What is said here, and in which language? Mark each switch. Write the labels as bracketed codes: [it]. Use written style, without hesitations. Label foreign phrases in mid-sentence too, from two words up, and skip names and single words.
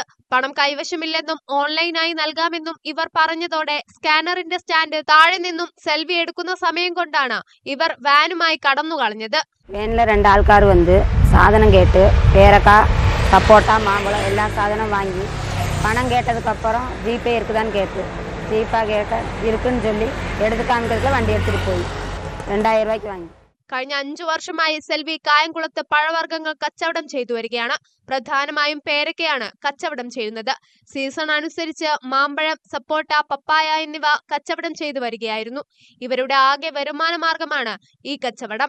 [ml] പണം കൈവശമില്ലെന്നും ഓൺലൈനായി നൽകാമെന്നും ഇവർ പറഞ്ഞതോടെ സ്കാനറിന്റെ സ്റ്റാൻഡ് താഴെ നിന്നും സെൽവി എടുക്കുന്ന സമയം കൊണ്ടാണ് ഇവർ വാനുമായി കടന്നുകളഞ്ഞത്. [ta] வேனில் 2 ஆள்க்காரர் சாதனம் கேட்டு பேரக்கா, சப்போட்டா, மாம்பழம் எல்லா சாதனம் வாங்கி பணம் കേട്ടதுக்கப்புறம் ஜிபே இருக்குதான்னு கேட்டு ஜிபே கேட்ட இருக்குன்னு சொல்லி எடுத்து காமிக்கிறதுல வண்டி எடுத்துட்டு போய் 2000 ரூபாய்க்கு வாங்கி. [ml] കഴിഞ്ഞ 5 വർഷമായി സെൽവി കായംകുളത്ത് പഴവർഗ്ഗങ്ങൾ കച്ചവടം ചെയ്തു വരികയാണ്. പ്രധാനമായും പേരക്കയാണ് കച്ചവടം ചെയ്യുന്നത്. സീസൺ അനുസരിച്ച് മാമ്പഴം, സപ്പോട്ട, പപ്പായ എന്നിവ കച്ചവടം ചെയ്തു വരികയായിരുന്നു. ഇവരുടെ ആകെ വരുമാന മാർഗമാണ് ഈ കച്ചവടം.